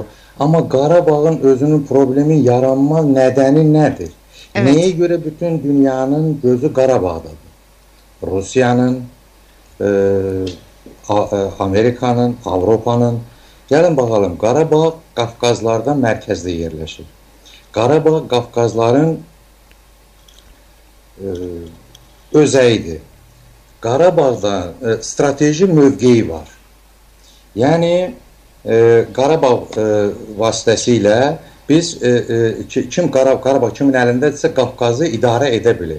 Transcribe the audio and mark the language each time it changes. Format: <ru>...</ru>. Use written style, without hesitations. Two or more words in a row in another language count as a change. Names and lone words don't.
<az>Ama Qarabağın özünün problemi, yaranma</az> <tr>nedeni nedir? Evet. Neye göre bütün dünyanın gözü Qarabağ'dadır? Rusya'nın, Amerika'nın, Avrupa'nın. Gelin bakalım, Qarabağ Qafqazlarda merkezde yerleşir.</tr> <az>Qarabağ Qafqazların özəyidir. Qarabağda strateji mövqeyi var. Yani Qarabağ vasitəsilə biz Qarabağ kimin əlindədirsə Qafqazı idarə edə bilir.</az>